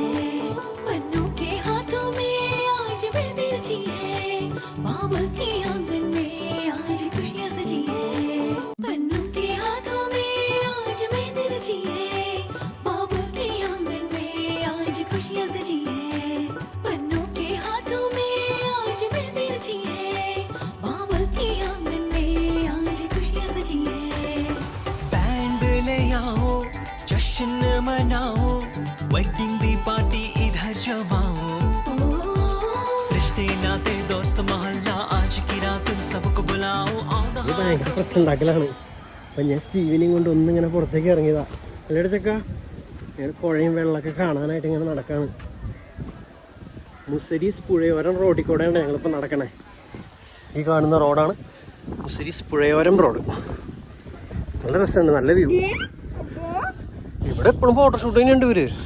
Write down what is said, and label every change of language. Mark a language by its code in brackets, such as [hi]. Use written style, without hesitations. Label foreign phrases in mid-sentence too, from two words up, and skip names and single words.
[hi] बन्नू के हाथों में आज मेहंदी रची है बाबुल के आंगन में आज खुशियां सजी है बन्नू के हाथों में आज मेहंदी रची है बाबुल के आंगन में आज खुशियां सजी है बन्नू के हाथों में आज मेहंदी रची है बाबुल के आंगन में आज खुशियां सजी है बैंड ले आओ जश्न मनाओ वेडिंग दी पार्टी इधर जमाओ रिश्ते नाते दोस्त मोहल्ला आज की रात इन सबको बुलाओ [en] on the [ml] ഇത് ഭയങ്കര പ്രശ്നം ഉണ്ടാക്കലാണ് അപ്പം ഞാൻ സ്റ്റീവിനെയും കൊണ്ട് ഒന്നിങ്ങനെ പുറത്തേക്ക് ഇറങ്ങിയതാ അല്ലേടെ ചെക്ക ഞാൻ പുഴയും വെള്ളമൊക്കെ കാണാനായിട്ട് ഇങ്ങനെ നടക്കാണ് മുസരീസ് പുഴയോരം റോഡിൽ കൂടെയാണ് ഞങ്ങളിപ്പോൾ നടക്കണേ ഈ കാണുന്ന റോഡാണ് മുസരീസ് പുഴയോരം റോഡ് നല്ല രസമുണ്ട് നല്ല വ്യൂ ഇവിടെ എപ്പോഴും ഫോട്ടോഷൂട്ട് തന്നെയുണ്ട് ഇവര്